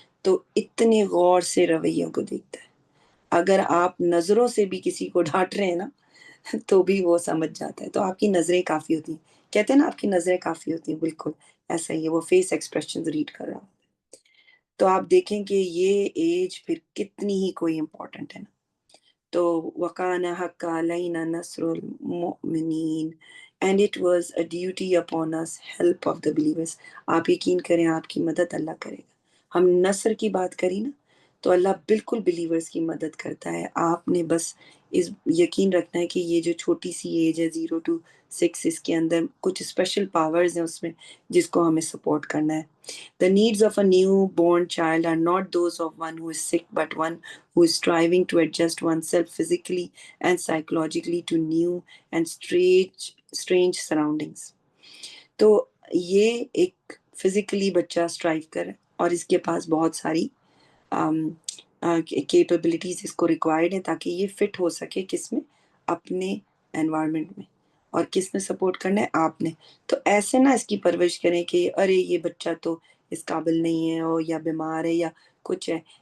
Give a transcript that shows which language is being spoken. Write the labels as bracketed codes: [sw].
[ur] تو اتنے غور سے رویوں کو دیکھتا ہے. اگر آپ نظروں سے بھی کسی کو ڈانٹ رہے ہیں نا تو بھی وہ سمجھ جاتا ہے. تو آپ کی نظریں کافی ہوتی ہیں، کہتے ہیں نا آپ کی نظریں کافی ہوتی ہیں، بالکل ایسا ہی ہے، وہ فیس ایکسپریشن ریڈ کر رہا ہوں. تو آپ دیکھیں کہ یہ ایج پھر کتنی ہی کوئی امپورٹنٹ ہے نا. [en] تو [ar] وَقَانَ حَقَّ عَلَيْنَا نَصْرُ الْمُؤْمِنِينَ [en] and it was a duty upon us help of the believers. [ur] آپ یقین کریں آپ کی مدد اللہ کرے گا. ہم نصر کی بات کری نا تو اللہ بالکل بلیورز کی مدد کرتا ہے. آپ نے بس اس یقین رکھنا ہے کہ یہ جو چھوٹی سی ایج ہے 0 to 6، اس کے اندر کچھ اسپیشل پاورز ہیں اس میں جس کو ہمیں سپورٹ کرنا ہے. [en] The needs of a newborn child are not those of one who is sick, but one who is striving to adjust oneself physically and psychologically to new and strange surroundings. [ur] تو یہ ایک physically بچہ strive کر اور اس کے پاس بہت ساری capabilities اس کو ریکوائرڈ ہیں تاکہ یہ فٹ ہو سکے کس میں؟ اپنے انوائرمنٹ میں. اور کس نے سپورٹ کرنا ہے؟ آپ نے. تو ایسے نہ اس کی پرورش کریں کہ ارے یہ بچہ تو اس قابل نہیں ہے اور یا بیمار ہے یا کچھ ہے.